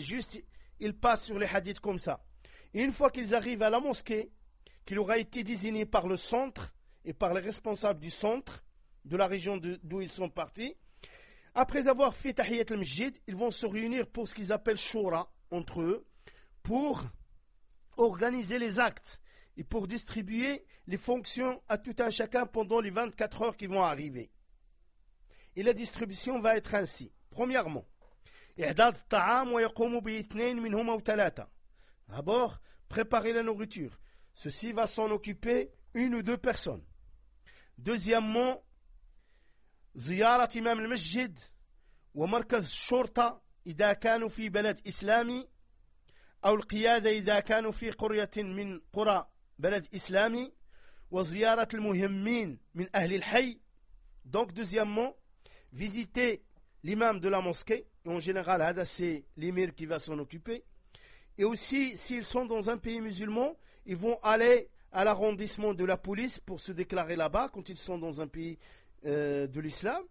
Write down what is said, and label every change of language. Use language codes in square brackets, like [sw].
[fr] Juste, ils passent sur les hadiths comme ça. Et une fois qu'ils arrivent à la mosquée, qu'il aura été désigné par le centre et par les responsables du centre, de la région d'où ils sont partis, après avoir fait Tahiyat al-Masjid, ils vont se réunir pour ce qu'ils appellent Shura, entre eux, pour organiser les actes et pour distribuer les fonctions à tout un chacun pendant les 24 heures qui vont arriver. Et la distribution va être ainsi. Premièrement, [ar] إعداد الطعام ويقوم باثنين منهم أو ثلاثة. [fr] D'abord, préparer la nourriture. Ceci va s'en occuper une ou deux personnes. Deuxièmement, [ar] زيارة إمام المسجد ومركز الشرطة إذا كانوا في بلد إسلامي، أو القيادة إذا كانوا في قرية من قرى بلد إسلامي، وزيارة المهمين من أهل الحي. [fr] Donc deuxièmement, visiter l'imam de la mosquée. En général, هذا c'est l'émir qui va s'en occuper. Et aussi, s'ils sont dans un pays musulman, ils vont aller à l'arrondissement de la police pour se déclarer là-bas quand ils sont dans un pays de l'islam.